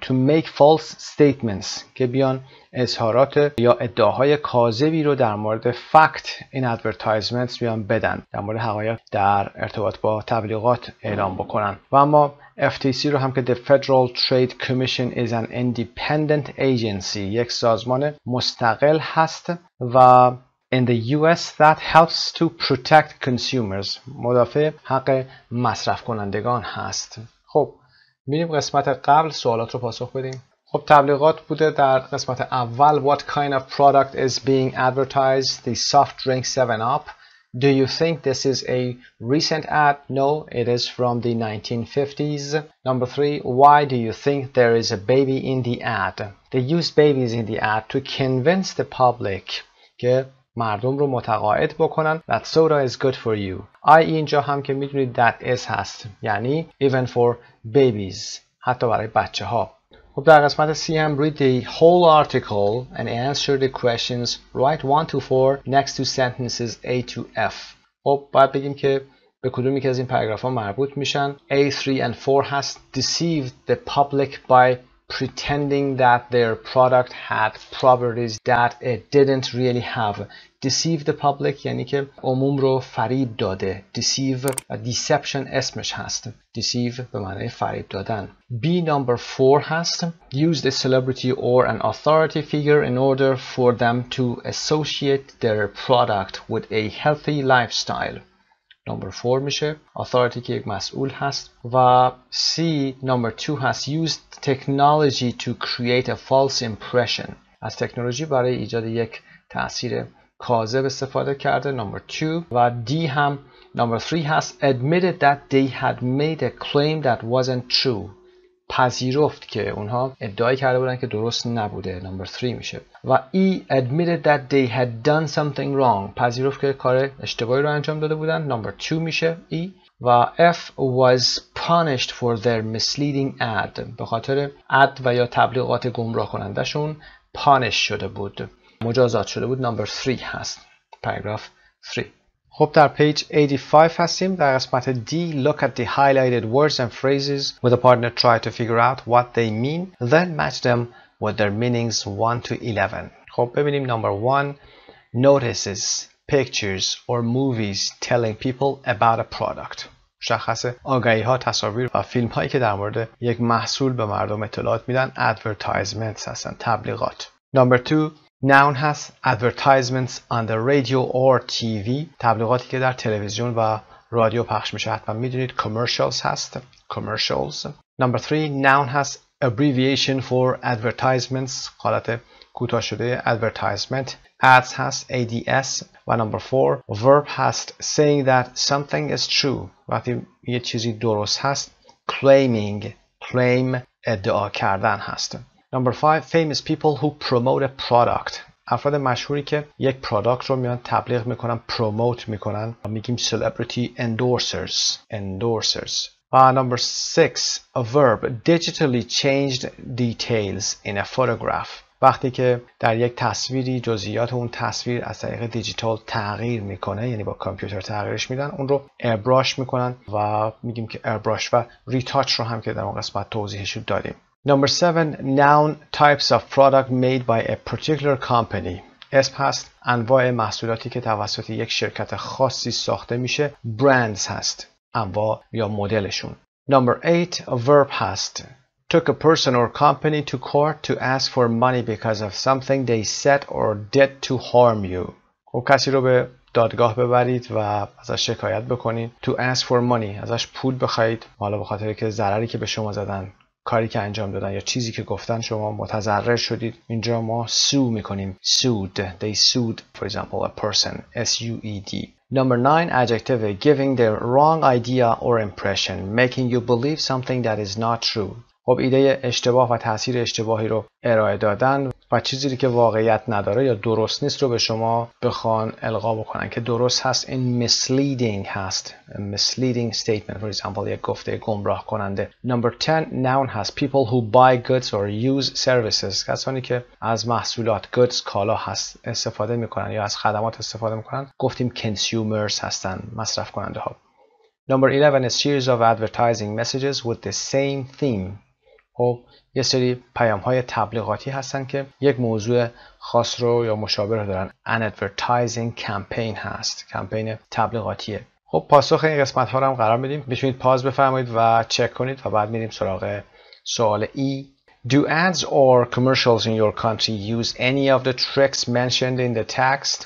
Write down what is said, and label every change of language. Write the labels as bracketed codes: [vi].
[en] to make false statements، [fa] که بیان اظهارات یا ادعاهای کاذبی رو در مورد [en] fact in advertisements [fa] بیان بدن، در مورد حقایق در ارتباط با تبلیغات اعلام بکنن. و اما FTC رو هم که [en] the Federal Trade Commission is an independent agency، [fa] یک سازمان مستقل هست و [en] in the US that helps to protect consumers، [fa] مدافع حق مصرف کنندگان هست. خب میریم قسمت قبل سوالات رو پاسخ بدیم. خب تبلیغات بوده در قسمت اول. [en] What kind of product is being advertised? The soft drink 7-Up. Do you think this is a recent ad? No, it is from the 1950s. Number 3, why do you think there is a baby in the ad? They use babies in the ad to convince the public [fa] که مردم رو متقاعد بکنن [en] that soda is good for you. [fa] اینجا هم که میدونید that is هست، یعنی [en] even for babies، [fa] حتی برای بچه ها. خب در قسمت C هم [en] read the whole article and answer the questions. Write 1 to 4 next to sentences A to F. [fa] خب باید بگیم که به کدومی که از این پاراگراف ها مربوط میشن. [en] A3 and 4 هست deceived the public by pretending that their product had properties that it didn't really have. [fa] deceive the public یعنی که عموم رو فریب داده. deceive deception اسمش هست. deceive به معنی فریب دادن. [en] B number 4 هست use a celebrity or an authority figure in order for them to associate their product with a healthy lifestyle. [fa] number 4 میشه authority که یک مسئول هست. [en] و C number 2 هست use technology to create a false impression. [fa] از تکنولوژی برای ایجاد یک تأثیر کاذب استفاده کرده. [en] number 2 و D هم number 3 هست admitted that they had made a claim that wasn't true. [fa] پذیرفت که اونها ادعای کرده بودن که درست نبوده. [en] number 3 میشه. و E admitted that they had done something wrong. [fa] پذیرفت که کار اشتباهی رو انجام داده بودن. [en] number 2 میشه E. و F was punished for their misleading ad. [fa] به خاطر ad و یا تبلیغات گمراه کننده شون punish شده بود، مجازات شده بود. number 3 هست پاراگراف 3. خب در پیج 85 هستیم. [en] در قسمت D look at the highlighted words and phrases with a partner try to figure out what they mean then match them with their meanings 1 to 11. [fa] خب ببینیم [en] number 1 notices pictures or movies telling people about a product. [fa] مشخص آگهی ها، تصاویر و فیلم هایی که در مورد یک محصول به مردم اطلاعات میدن advertisements هستن، تبلیغات. [en] number 2 noun هست advertisements on the radio or TV. [fa] تبلیغاتی که در تلویزیون و رادیو پخش میشه. حتما میدونید commercials هست commercials. [en] number 3 noun هست abbreviation for advertisements. [fa] حالت کوتاه شده advertisement. [en] ads هست ads. و number 4 verb هست saying that something is true. [fa] وقتی یه چیزی درست هست claiming claim ادعا کردن هست. [en] number 5 famous people who promote a product. [fa] افراد مشهوری که یک پروداکت رو میان تبلیغ میکنن، پروموت میکنن، میگیم [en] celebrity endorsers. و number 6 a verb digitally changed details in a photograph. [fa] وقتی که در یک تصویری جزئیات اون تصویر از طریق دیجیتال تغییر میکنه، یعنی با کامپیوتر تغییرش میدن، اون رو ایربراش میکنن و میگیم که ایربراش. و ریتاچ رو هم که در اون قسمت توضیحش دادیم. [en] number 7 noun types of product made by a particular company. [fa] اسم هست انواع محصولاتی که توسط یک شرکت خاصی ساخته میشه. brands هست انواع یا مدلشون. [en] number 8 a verb هست took a person or company to court to ask for money because of something they said or did to harm you. [fa] خب کسی رو به دادگاه ببرید و ازش شکایت بکنید. [en] to ask for money [fa] ازش پول بخواید، حالا به خاطر که ضرری که به شما زدن، کاری که انجام دادن یا چیزی که گفتن شما متضرر شدید. اینجا ما sue میکنیم sued. [en] they sued for example a person S-U-E-D. number 9 adjective giving the wrong idea or impression making you believe something that is not true. [fa] خب ایده اشتباه و تاثیر اشتباهی رو ارائه دادن و چیزی که واقعیت نداره یا درست نیست رو به شما بخوان القا بکنن که درست هست. این misleading هست [en] misleading statement for example [fa] یک گفته گمراه کننده. [en] number 10 noun هست people who buy goods or use services. [fa] کسانی که از محصولات goods کالا هست استفاده میکنن یا از خدمات استفاده میکنن، گفتیم consumers هستن، مصرف کننده ها. [en] number 11 a series of advertising messages with the same theme. [fa] خب یه سری پیام های تبلیغاتی هستن که یک موضوع خاص رو یا مشابه رو دارن. [en] an advertising campaign [fa] هست، کمپین تبلیغاتیه. خب پاسخ این قسمت ها رو هم قرار میدیم. میتونید پاز بفرمایید و چک کنید و بعد میریم سراغ سوال E. [en] Do ads or commercials in your country use any of the tricks mentioned in the text?